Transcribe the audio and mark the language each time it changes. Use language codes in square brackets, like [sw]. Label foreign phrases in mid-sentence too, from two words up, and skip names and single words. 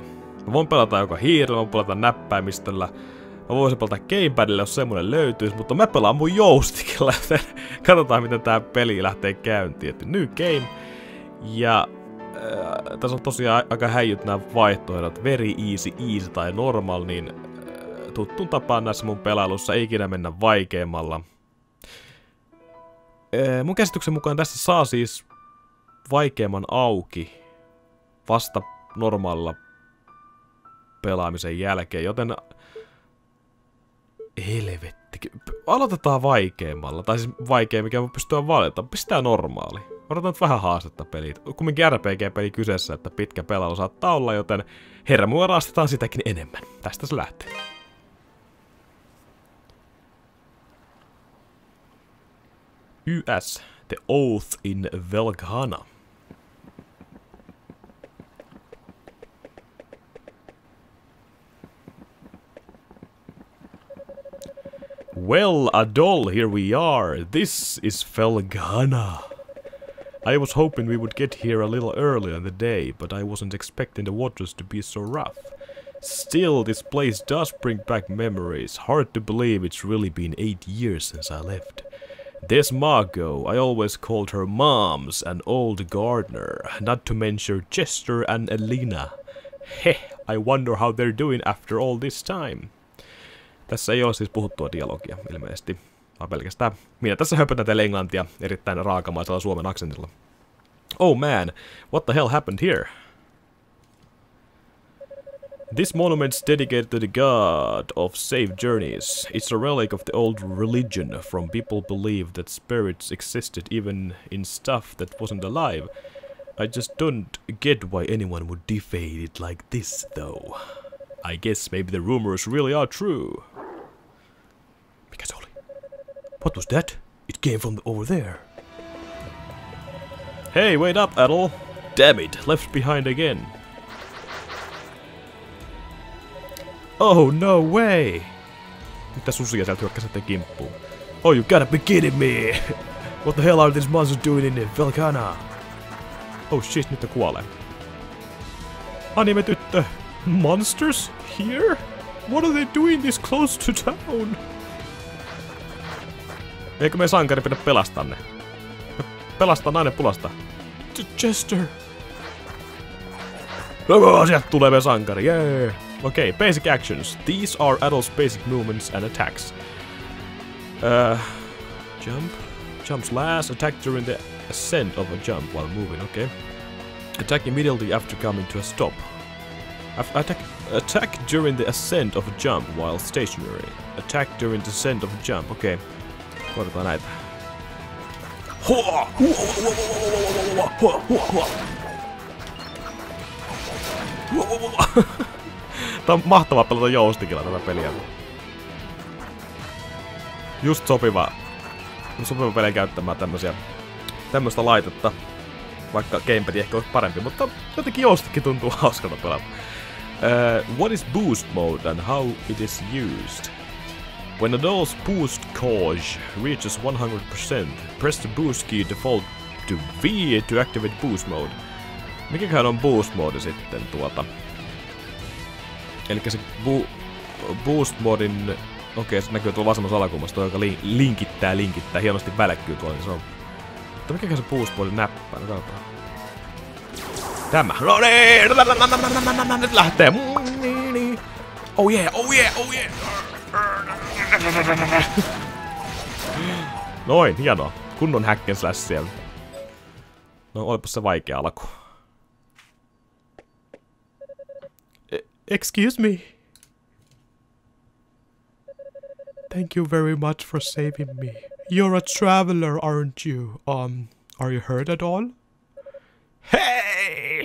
[fi] Mä voin pelata joko hiirellä, mä voin pelata näppäimistöllä, mä voisin pelata gamepadilla, jos semmonen löytyisi, mutta mä pelaan mun joystickilla, joten katsotaan miten tää peli lähtee käyntiin. Et [en] new game, [fi] ja tässä on tosiaan aika häijyt nämä vaihtoehdot, [en] very easy tai normal, [fi] niin tuttuun tapaan näissä mun pelailussa ei ikinä mennä vaikeammalla. Mun käsityksen mukaan tässä saa siis vaikeamman auki vasta normaalilla pelaamisen jälkeen, joten helvetti. Aloitetaan vaikeammalla, tai siis vaikea, mikä mä pystytään valitamaan. Pistää normaali. Odotan nyt vähän haastetta pelit. Kumminkin RPG-peli kyseessä, että pitkä pelailu saattaa olla, joten hermua raastetaan sitäkin enemmän. Tästä se lähtee. YS, The Oath in Felghana. [en] Well, Adol, here we are. This is Felghana. I was hoping we would get here a little earlier in the day, but I wasn't expecting the waters to be so rough. Still, this place does bring back memories. Hard to believe it's really been 8 years since I left. There's Margot. I always called her Moms, an old gardener, not to mention Chester and Elena. Heh, I wonder how they're doing after all this time. [fi] Tässä ei ole siis puhuttua dialogia, ilmeisesti. Vaan pelkästään minä tässä höpötän teille englantia erittäin raakamaisella suomen aksentilla. [en] Oh man, what the hell happened here? This monument's dedicated to the god of safe journeys. It's a relic of the old religion from people believed that spirits existed even in stuff that wasn't alive. I just don't get why anyone would defade it like this, though. I guess maybe the rumors really are true. [fi] Mikä se oli? [en] What was that? It came from over there. Hey, wait up, Adol. Damn it, left behind again. Oh, no way! [fi] Mitä susia sieltä hyökkäsette kimppuun? [en] Oh, you gotta be kidding me! What the hell are these monsters doing in Felghana? Oh shit, [fi] nyt ne kuolee. Anime-tyttö! [en] Monsters? Here? What are they doing this close to town? [fi] Eikö meidän sankari pidä pelastaa ne? Pelastaa nainen pulasta. Chester! Sieltä tulee meidän sankari, [en] yeah! Okay, basic actions. These are Adol's basic movements and attacks. Jump, Jump slash, attack during the ascent of a jump while moving, okay. Attack immediately after coming to a stop. Attack during the ascent of a jump while stationary. Attack during the ascent of a jump, [fi] okei. Okay. Koitetaan näitä. Tää on mahtavaa pelata joustikilla tätä peliä. Just sopiva peliä käyttämään tämmöstä laitetta. Vaikka gamepad ehkä olisi parempi, mutta jotenkin joustikki tuntuu hauskalta pelata. [en] What is boost mode and how it is used? When the doll's boost gauge reaches 100%, press the boost key default to V to activate boost mode. [fi] Mikäköhän on [en] boost mode [fi] sitten Elikkä se boost modin... Okei, se näkyy tuolla vasemmassa alakulmassa, toi joka linkittää, hienosti välkkyy tuolla, niin se on... Mutta mikäköhän se boost modin näppää? No katsotaan. Tämä! No niin! Nyt lähtee! [en] Oh yeah! [fi] Noin, hienoa. Kunnon [en] hack and slash [fi] siellä. No, olipas se vaikea alku. [en] Excuse me. Thank you very much for saving me. You're a traveler, aren't you? Are you hurt at all? Hey!